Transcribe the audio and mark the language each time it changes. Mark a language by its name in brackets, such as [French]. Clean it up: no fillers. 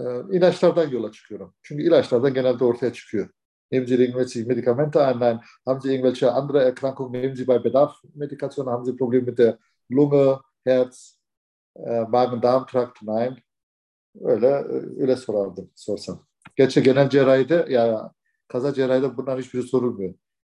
[Turkish] İlaçlardan yola çıkıyorum. Çünkü ilaçlardan genelde ortaya çıkıyor. [German] Haben Sie irgendwelche Medikamente einnehmen? Haben Sie irgendwelche andere Erkrankungen? Nehmen Sie bei Bedarf Medikation? Haben Sie Probleme mit der Lunge, Herz, Magen-Darm-Trakt? Nein. [Turkish] Öyle sorardım, sorsam. Gerçi genel cerrahide, ya kaza cerrahide bunların hiçbiri sorulmuyor.